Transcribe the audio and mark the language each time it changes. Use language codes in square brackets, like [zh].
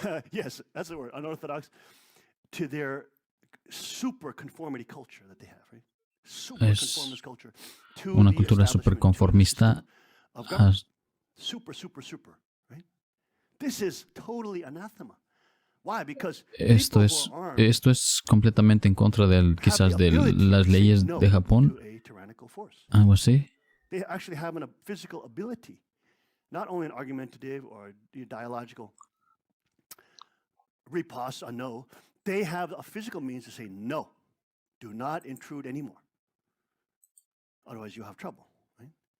[en] yes, that's the word, unorthodox, to their super conformity culture that they have, right? Super conformist culture. [es] Una cultura super conformista. [en] Super, right? This is totally anathema. Why? Because [es] esto es completamente en contra quizás de las leyes de Japón. Algo así. [en] They actually have a physical ability, not only an argumentative or dialogical riposte or no. They have a physical means to say no. Do not intrude anymore. Otherwise, you have trouble. Right?